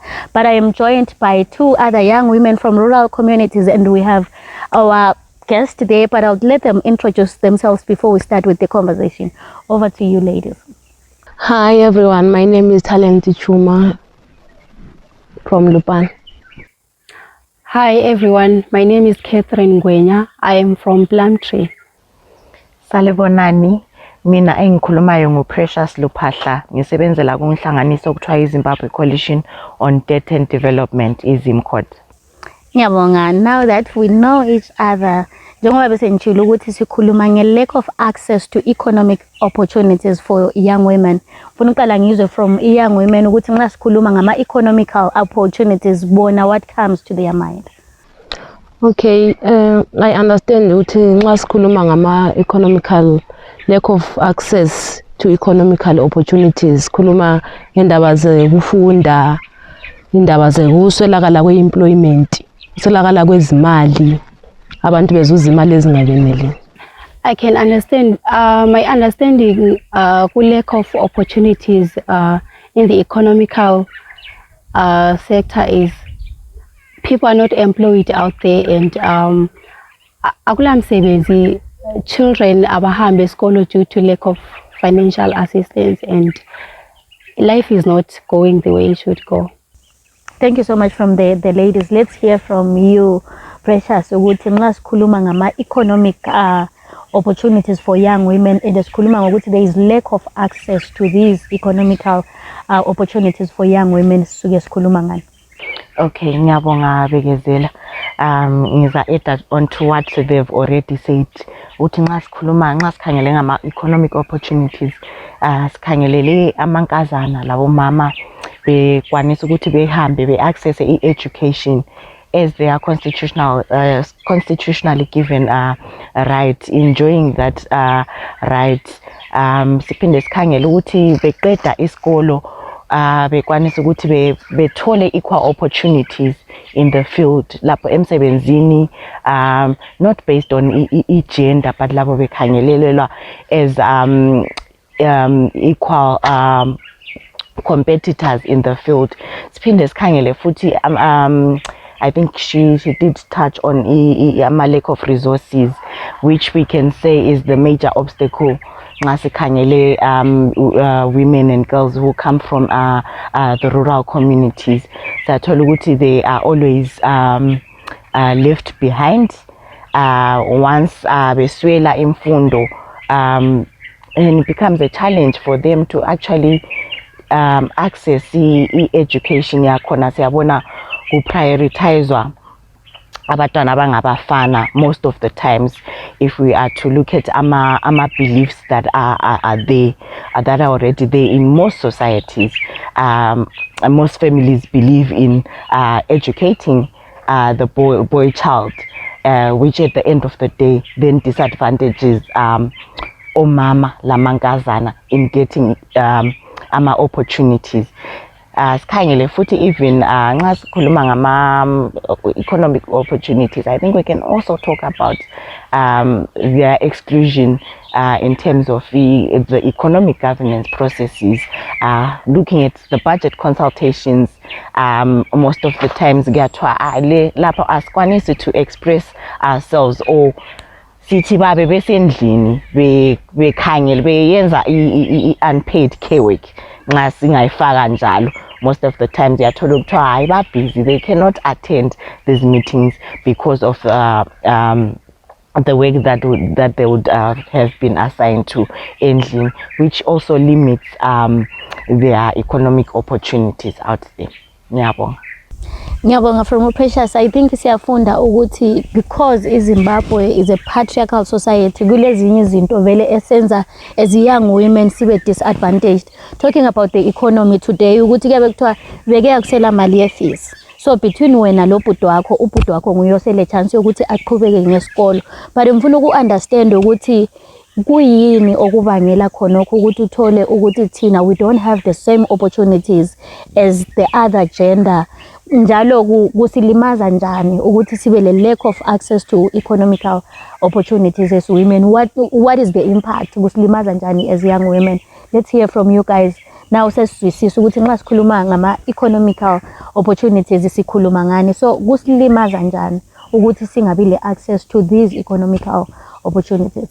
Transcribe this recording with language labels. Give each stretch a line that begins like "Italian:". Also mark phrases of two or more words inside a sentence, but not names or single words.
English: But I am joined by two other young women from rural communities, and we have our guest today, but I'll let them introduce themselves before we start with the conversation. Over to you, ladies. Hi everyone, my name is Tshuma from Luphahla. Hi everyone, my name is Katherine. I am from Plumtree.
North Ndebele: Salibonani, mina engikhulumayo nguPrecious Luphahla, ngisebenzela kunhlanganiso okuthiwa iZimbabwe Coalition on Debt and Development, iZimCOD. Ngiyabonga,
English: now that we know each other,
North Ndebele: njengoba bese ngitshilo ukuthi sikhuluma
English: nge-lack of access to economic opportunities for young women.
North Ndebele: Ufuna uqala ngizwe
English: from young women
North Ndebele: ukuthi nxa sikhuluma ngama-economical opportunities, bona
English: what comes to their mind? Okay, I understand
North Ndebele: ukuthi nxa sikhuluma ngama-economical
English: lack of access to economical opportunities,
North Ndebele: khuluma ngendaba zekufunda, indaba zekuswelakala kwe-employment, ukuswelakala kwezimali, abantu bezuza imali ezingabeneli.
English: I can understand, my understanding lack of opportunities in the economical sector is people are not employed out there, and
North Ndebele: akula msebenzi,
English: children
North Ndebele: abahambe esikolo
English: due to lack of financial assistance, and life is not going the way it should go. Thank you so much from the ladies. Let's hear from you, Precious,
North Ndebele: ukuthi nxa sikhuluma
English: ngama-economic opportunities for young women, and
North Ndebele: sikhuluma ngokuthi
English: there is lack of access to these economical opportunities for young women,
North Ndebele: suke sikhuluma ngani? Okay, ngiyabonga Bekezela. Ngiza
English: add on to what they've already said.
North Ndebele: Uthi nxa sikhangele ngama-economic opportunities, sikhangelele amankazana labo mama bekwanisa ukuthi behambe be-access i-education
English: as they are constitutionally given right, enjoying that right.
North Ndebele: Siphinde sikhangele ukuthi beqeda isikolo bekwanisa ukuthi bethole
English: equal opportunities in the field
North Ndebele: lapho emsebenzini,
English: not based on gender, but
North Ndebele: labo bekhangelelelwa
English: as equal competitors in the field.
North Ndebele: Siphinde sikhangele futhi
English: I think she did touch on lack of resources, which we can say is the major obstacle. Women and girls who come from the rural communities, they are always left behind once
North Ndebele: beswela imfundo,
English: and it becomes a challenge for them to actually access education yakhona.
North Ndebele: Siyabona ku-prioritizwa abantwana abangabafana
English: most of the times, if we are to look at ama beliefs that are there, that are already there in most societies. Most families believe in educating the boy child, which at the end of the day then disadvantages
North Ndebele: omama lamankazana
English: in getting ama opportunities.
North Ndebele: Sikhangele futhi
English: even
North Ndebele: nxa sikhuluma ngama
English: economic opportunities, I think we can also talk about their exclusion in terms of the economic governance processes. Looking at the budget consultations, most of the times
North Ndebele: lapho asikwanisi
English: to express ourselves, or
North Ndebele: sithi babe besendlini bekhangele beyenza
English: unpaid care work
North Ndebele: nxa singayifaka njalo.
English: Most of the times
North Ndebele: yathola ukuthiwa hayi ba
English: busy, they cannot attend these meetings because of the work that they would have been assigned to endlini, which also limits their economic opportunities out there.
North Ndebele: Ngiyabonga from Precious.
English: I think
North Ndebele: siyafunda ukuthi
English: because iZimbabwe is a patriarchal society,
North Ndebele: kulezinye izinto vele esenza
English: as young women
North Ndebele: sibe disadvantaged.
English: Talking about the economy today,
North Ndebele: ukuthi kube kuthiwa beke yakusela mali ye-fees. So between wena lo bhuti wakho, ubhuti wakho nguyosele chance yokuthi aqhubeke ngesikolo. But ngifuna uku understand ukuthi kuyini okubangela khonokho ukuthi uthole ukuthi thina
English: we don't have the same opportunities as the other gender,
North Ndebele: njalo kusilimaza njani ukuthi sibe le
English: lack of access to economical opportunities as women? What is the impact?
North Ndebele: Kusilimaza njani
English: as young women? Let's hear from you guys. Now
North Ndebele: sesizwisisa ukuthi nxa sikhuluma ngama
English: economical opportunities
North Ndebele: sikhuluma ngani, so kusilimaza njani ukuthi singabi le
English: access to these economical opportunities?